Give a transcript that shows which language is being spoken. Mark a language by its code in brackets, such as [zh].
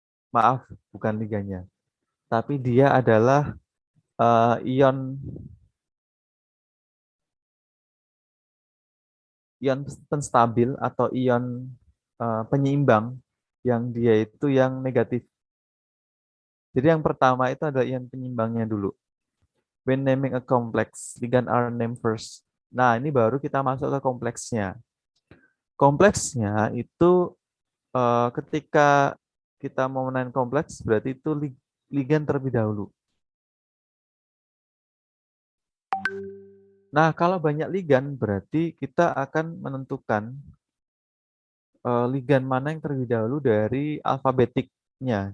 [id] Maaf, bukan ligannya. Tapi dia adalah ion ion penstabil atau ion penyeimbang yang dia itu yang negatif. Jadi yang pertama itu adalah ion penyeimbangnya dulu. [en] When naming a complex, ligand are named first. [id] Nah, ini baru kita masuk ke kompleksnya. Kompleksnya itu ketika kita mau menentukan kompleks, berarti itu ligand terlebih dahulu. Nah, kalau banyak ligan berarti kita akan menentukan ligan mana yang terlebih dahulu dari alfabetiknya.